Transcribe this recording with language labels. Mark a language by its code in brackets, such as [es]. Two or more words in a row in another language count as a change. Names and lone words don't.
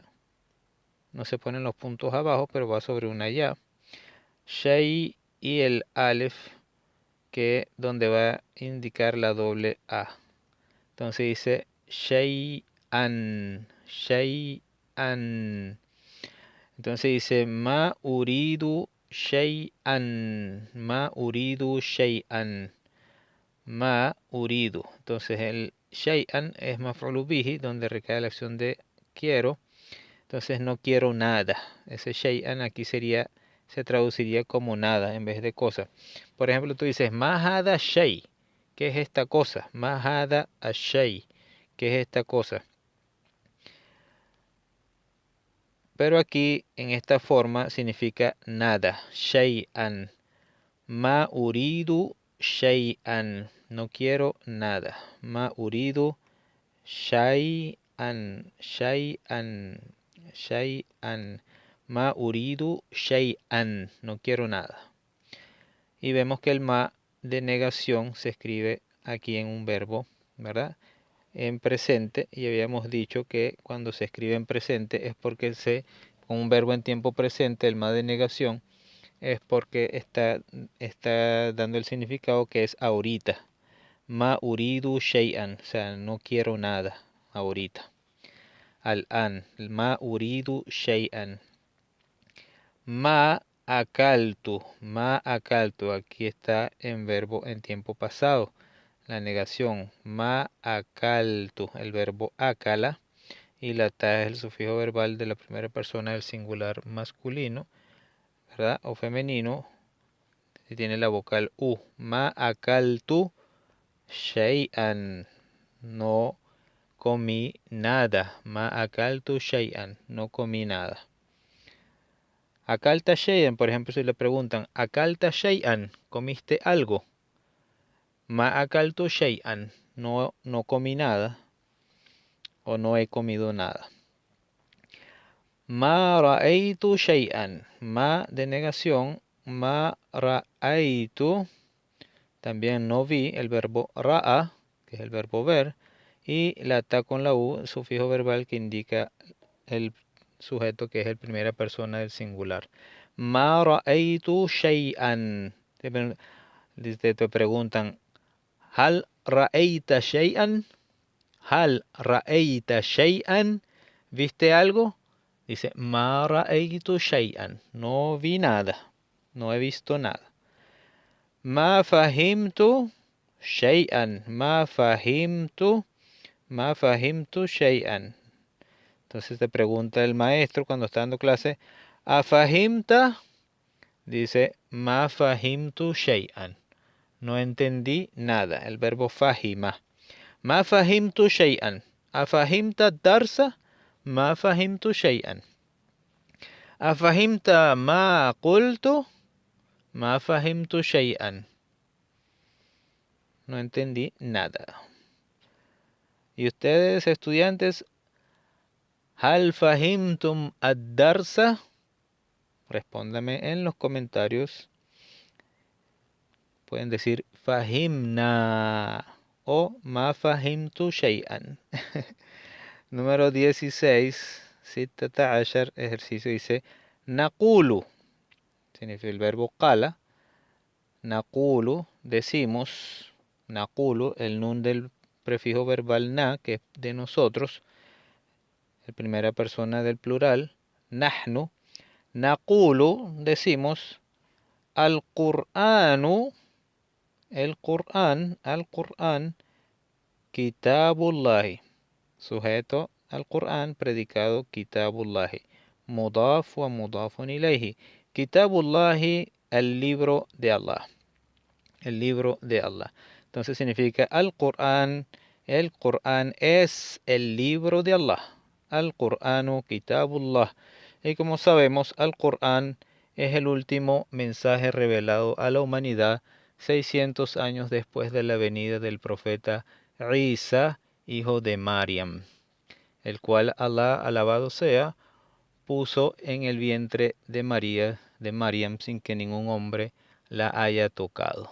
[es] No se ponen los puntos abajo, pero va sobre una ya. Shay y el alef, que donde va a indicar la doble A. Entonces dice [ar] شيئًا، شيئًا. [es] Entonces dice [ar] ما أريد شيئًا، ما أريد شيئًا، ما أريد. [es] Entonces el shay'an es [ar] مفعول به, [es] donde recae la acción de quiero. Entonces no quiero nada. Ese shay'an aquí se traduciría como nada en vez de cosa. Por ejemplo, tú dices [ar] ما هذا شيء. [es] ¿Qué es esta cosa? [ar] ما هذا الشيء. [es] ¿Qué es esta cosa? Pero aquí en esta forma significa nada. [ar] شيئًا. ما أريد شيئًا. [es] No quiero nada. [ar] ما أريد شيئًا. شيئًا. شيئًا. ما أريد شيئًا. [es] No quiero nada. Y vemos que el ma de negación se escribe aquí en un verbo, ¿verdad? En presente, y habíamos dicho que cuando se escribe en presente es porque con un verbo en tiempo presente, el ma de negación, es porque está dando el significado que es ahorita. [ar] ما أريد شيئًا, [es] o sea, no quiero nada ahorita. [ar] الآن، ما أريد شيئًا. ما أكلت, [es] aquí está en verbo en tiempo pasado. La negación, [ar] ما أكلت, [es] el verbo akala, y la ta es el sufijo verbal de la primera persona del singular masculino, ¿verdad? O femenino, y tiene la vocal u. [ar] ما أكلت شيئًا, [es] no comí nada. [ar] ما أكلت شيئًا, [es] no comí nada. [ar] أكلت شيئًا, [es] por ejemplo, si le preguntan, [ar] أكلت شيئًا, [es] ¿comiste algo? [ar] ما أكلت شيئًا, [es] no comí nada o no he comido nada. [ar] ما رأيت شيئًا, [es] ma de negación, [ar] ما رأيت, [es] también no vi, el verbo ra'a, que es el verbo ver, y la ta con la u, sufijo verbal que indica el sujeto que es el primera persona del singular. [ar] ما رأيت شيئًا. [es] Te preguntan, [ar] ¿هل رأيت شيئًا? ¿هل رأيت شيئًا? [es] ¿Viste algo? Dice, [ar] ما رأيت شيئًا. [es] No vi nada. No he visto nada. [ar] ما فهمت شيئًا. ما فهمت شيئًا. Entonces te pregunta el maestro cuando está dando clase, Afahimta, dice, ما فهمت شيئًا. [es] No entendí nada. El verbo fahima. [ar] ما فهمت شيئًا. أفهمت الدرس، ما فهمت شيئًا. أفهمت ما قلت، ما فهمت شيئًا. [es] No entendí nada. Y ustedes, estudiantes, [ar] هل فهمتم الدرس? [es] Respóndame en los comentarios. Pueden decir [ar] fahimna o ما فهمت شيئًا. [es] Número 16, 16, ejercicio dice naqulu. Significa el verbo qala. Naqulu, decimos. Naqulu, el nun del prefijo verbal na, que es de nosotros. En primera persona del plural. [ar] نحن. نقول, decimos. Al-Qur'anu, [es] el Qur'an, [ar] القرآن، كتاب الله. [es] Sujeto al Qur'an, predicado kitabullahi. [ar] مضاف ومضاف إليه. Kitabullahi, [es] el libro de Allah. El libro de Allah. Entonces significa al-Qur'an. El Qur'an es el libro de Allah. [ar] القرآن كتاب الله. [es] Y como sabemos, al-Qur'an es el último mensaje revelado a la humanidad 600 años después de la venida del profeta Isa, hijo de Mariam, el cual Allah, alabado sea, puso en el vientre de Mariam, sin que ningún hombre la haya tocado.